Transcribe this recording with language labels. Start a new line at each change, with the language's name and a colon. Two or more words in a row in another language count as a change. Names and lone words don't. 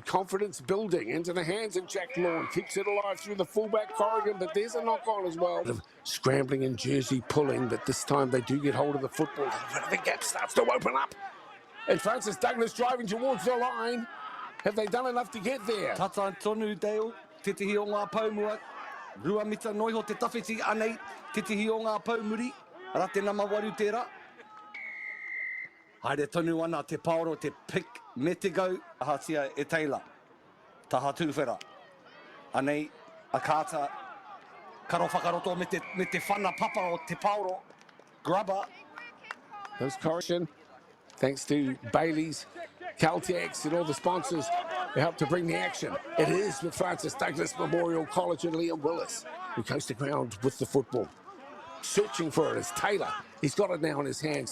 English: Confidence building into the hands of Jack Lawn. Keeps it alive through the fullback Corrigan, but there's a knock on as well. Scrambling and jersey pulling, but this time they do get hold of the football. The gap starts to open up. And Francis Douglas driving towards the line. Have they done enough to get there?
Māori: Tata tonu Dale, titihi o ngā paumua. Rua mita noiho te tawhiti anei, titihi o ngā paumuri. Rate nama waru tērā. Haere tonu ana te paoro, te pick me te gau. Hatia e teila, taha tūwhera. Anei, a kāta, karo whakaroto me te whana papa o te paoro.
English: Grubber. Those correction, thanks to Bailey's, Caltex and all the sponsors who helped to bring the action. It is with Francis Douglas Memorial College and Liam Willis, who goes to ground with the football. Searching for it is Taylor. He's got it now in his hands.